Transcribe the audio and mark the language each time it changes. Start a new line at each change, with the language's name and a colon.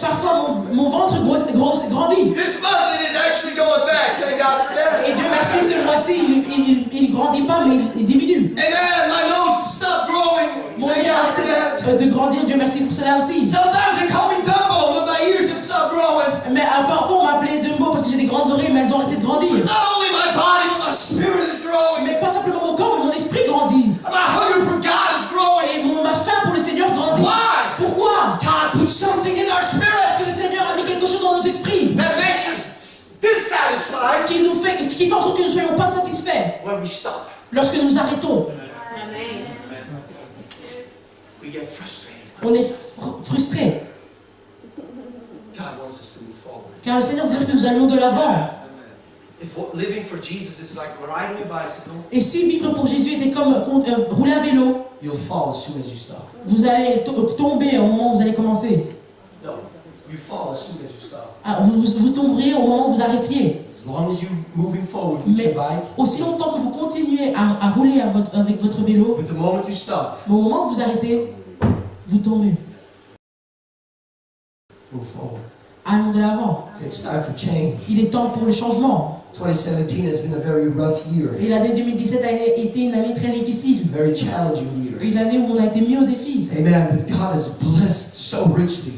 French: Parfois, mon ventre grandit.
English: This month, it is actually going back. Thank God for that.
French: Et Dieu merci, ce mois-ci, il ne grandit pas, mais il diminue.
English: Amen. My nose stopped growing.
French: Mon
English: Thank
French: nez a
English: God for that.
French: arrêté de grandir, Dieu merci pour cela aussi.
English: Sometimes they call me Dumbo, but my ears have stopped growing.
French: Mais parfois, on m'appelait Dumbo parce que j'ai des grandes oreilles, mais elles ont arrêté de grandir.
English: Not only my body, but my spirit is growing.
French: Mais pas simplement mon corps, mais mon esprit grandit.
English: My hunger for God is growing.
French: Et ma faim pour le Seigneur grandit.
English: Why?
French: Pourquoi?
English: God put something in our
French: Parce que
English: spirits
French: le Seigneur a mis quelque chose dans nos esprits
English: that makes us dissatisfied
French: qui fait en sorte que nous ne soyons pas satisfaits
English: when we stop.
French: lorsque nous arrêtons.
English: We get frustrated.
French: On est frustrés.
English: God wants us to move forward.
French: Car le Seigneur dit que nous allions de l'avant.
English: If living for Jesus is like riding a bicycle,
French: Et si vivre pour Jésus était comme rouler à vélo,
English: you'll fall as soon as you stop.
French: vous allez tomber au moment où vous allez commencer.
English: No, you fall as soon as you stop.
French: Ah, vous tomberiez au moment où vous arrêtiez.
English: As long as you're moving forward with your
French: Mais
English: bike,
French: aussi longtemps que vous continuez à rouler avec votre vélo,
English: but the moment you stop,
French: au moment où vous arrêtez, vous tombez.
English: move forward.
French: Allons de l'avant.
English: It's time for change.
French: Il est temps pour le changement.
English: 2017 has been a very rough year,
French: Et l'année 2017 a été une année très difficile.
English: very challenging year.
French: Une année où on a été mis au défi.
English: Amen. But God has blessed so richly.